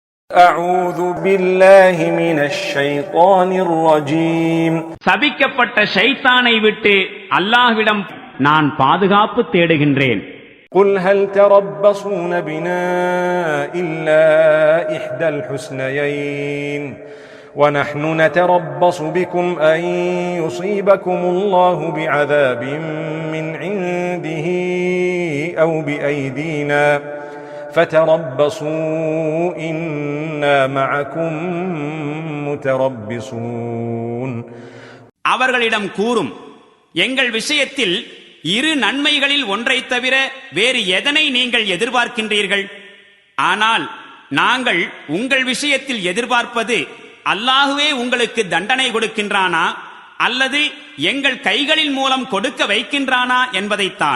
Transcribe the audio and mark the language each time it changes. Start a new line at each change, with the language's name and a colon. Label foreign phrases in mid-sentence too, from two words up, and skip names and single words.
Arabic: أعوذ بالله من الشيطان الرجيم
Tamil: சபிக்கப்பட்ட ஷைத்தானை விட்டு அல்லாஹ்விடம் நான் பாதுகாப்பு தேடுகின்றேன்.
Arabic: قل هل تربصون بنا إلا إحدى الحسنيين ونحن نتربص بكم أن يصيبكم الله بعذاب من عنده أو بأيدينا فتربصوا إنا معكم متربصون.
Tamil: அவர்களிடம் கூறும், எங்கள் விஷயத்தில் இரு நன்மைகளில் ஒன்றை தவிர வேறு எதனை நீங்கள் எதிர்பார்க்கின்றீர்கள்? ஆனால் நாங்கள் உங்கள் விஷயத்தில் எதிர்பார்ப்பது அல்லாஹுவே உங்களுக்கு தண்டனை கொடுக்கின்றானா அல்லது எங்கள் கைகளின் மூலம் கொடுக்க வைக்கின்றானா என்பதைத்தான்.